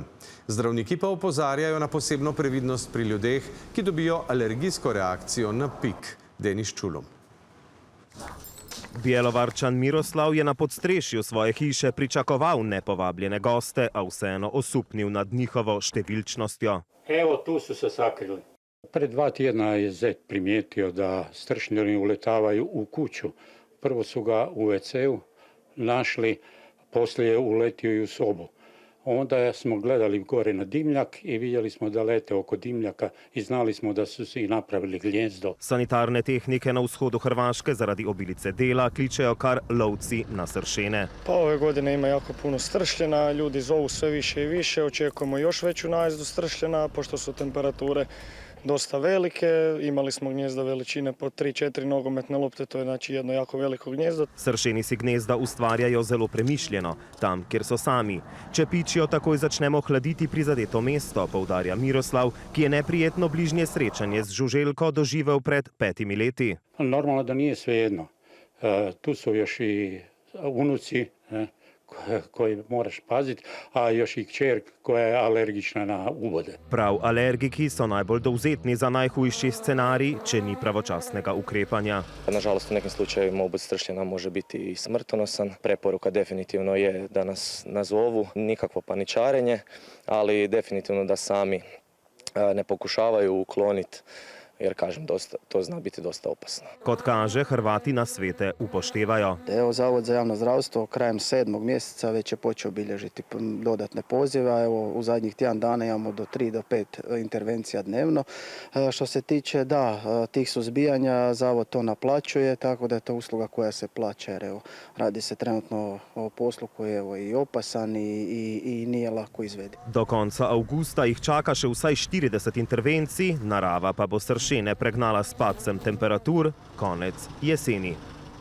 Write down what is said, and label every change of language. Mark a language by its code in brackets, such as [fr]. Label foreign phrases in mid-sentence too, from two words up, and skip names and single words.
[sl] Zdravniki pa opozarjajo na posebno previdnost pri ljudeh, ki dobijo alergijsko reakcijo na pik. Denis Čulum. Bjelovarčan Miroslav je na podstrešju svoje hiše pričakoval nepovabljene goste, a vseeno osupnil nad njihovo številčnostjo. [hr] Evo, tu su se sakrili. Pred 2 tjedna je zet primijetio da stršnjari uletavaju u kuću. Prvo su ga u WC-u našli, poslije je uletio i u sobu. Onda smo gledali gore na dimnjak i vidjeli smo da lete oko dimnjaka i znali smo da su si napravili gnjezdo. [sl] Sanitarne tehnike na vzhodu Hrvaške zaradi obilice dela kličejo kar lovci na sršene. [hr] Pa ove godine ima jako puno stršljena, ljudi zovu sve više i više, očekujemo još veću najezdu stršljena, pošto su temperature dosta velike, imali smo gnjezda veličine po 3-4 nogometne lopte, to je znači jedno jako veliko gnjezdo. [sl] Sršeni si gnezda ustvarjajo zelo premišljeno, tam, kjer so sami. Če pičijo, takoj začnemo hladiti prizadeto mesto, poudarja Miroslav, ki je neprijetno bližnje srečanje z žuželko doživel pred 5 leti. [hr] Normalno da nije svejedno. Tu su još i unuci koji moraš paziti, a još i kćer koja je alergična na uvode. [sl] Prav alergiki so najbolj dovzetni za najhujši scenarij, če ni pravočasnega ukrepanja. [hr] Nažalost, u nekim slučajevima obud stršljena može biti i smrtonosan. Preporuka definitivno je da nas nazovu, nikakvo paničarenje, ali definitivno da sami ne pokušavaju ukloniti, jer kažem, to zna biti dosta opasno. [sl] Kot kaže, Hrvati na svete upoštevajo. [hr] Evo, Zavod za javno zdravstvo krajem 7. mjeseca već je počeo bilježiti dodatne pozive, a evo u zadnjih tjedan dana imamo do 3 do 5 intervencija dnevno. Što se tiče tih suzbijanja, Zavod to naplaćuje, tako da je to usluga koja se plaća, jer evo, radi se trenutno o poslu koji je evo, i opasan i nije lako izvediv. [sl] Do konca avgusta jih čaka še vsaj 40 intervencij, narava pa bo sršene pregnala s padcem temperatur konec jeseni.